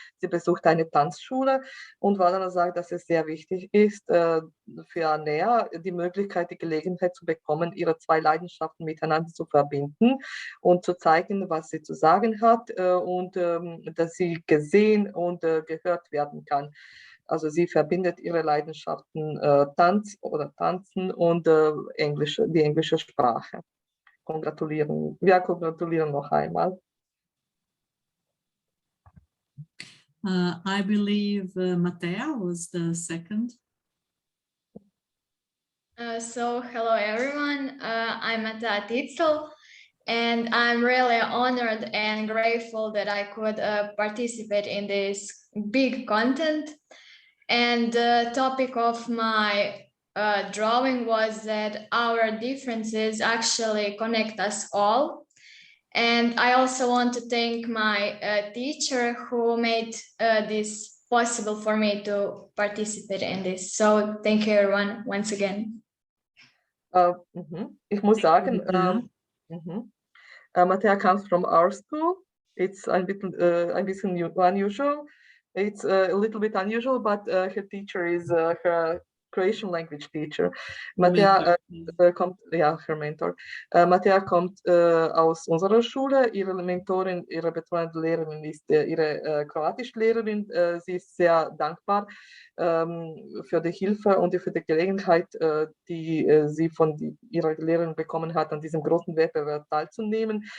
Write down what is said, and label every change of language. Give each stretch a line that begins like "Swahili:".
German: Sie besucht eine Tanzschule und Vladana sagt, dass es sehr wichtig ist für Nea die Möglichkeit, die Gelegenheit zu bekommen, ihre zwei Leidenschaften miteinander zu verbinden und zu zeigen, was sie zu sagen hat und dass sie gesehen und gehört werden kann. Also sie verbindet ihre Leidenschaften Tanz oder Tanzen und die englische Sprache. Kongratulieren. Wir kongratulieren noch einmal.
English: I believe Matea was the second. So hello everyone, I'm Matea Titzel, and I'm really honored and grateful that I could participate in this big content. And the topic of my drawing was that our differences actually connect us all. And I also want to thank my teacher who made this possible for me to participate in this. So thank you everyone once again.
German: Ich muss sagen,
English: Mattea comes from our school. It's
German: ein bisschen
English: unusual. It's a little bit unusual, but her teacher is her Croatian language teacher.
German: Mattea kommt, ja,
English: her mentor.
German: Mattea kommt aus unserer Schule. Ihre Mentorin, ihre betreuende Lehrerin ist ihre Kroatischlehrerin. Sie ist sehr dankbar für die Hilfe und für die Gelegenheit, die sie von ihrer Lehrerin bekommen hat, an diesem großen Wettbewerb teilzunehmen.